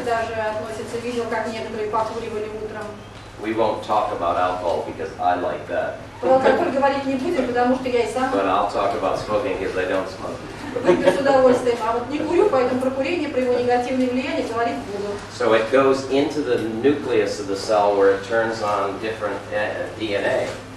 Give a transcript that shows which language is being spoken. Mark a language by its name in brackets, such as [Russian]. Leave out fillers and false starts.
[Russian] сюда же относится, видел, как некоторые покуривали утром. [English] We won't talk about alcohol because I like that. [Russian] Про алкоголь говорить не будем, потому что я и сам [English] But I'll talk about smoking because I don't smoke. [Russian] выпью с удовольствием, а вот не курю, поэтому про курение, про его негативные влияния говорить буду. [English] So it goes into the nucleus of the cell where it turns on different DNA.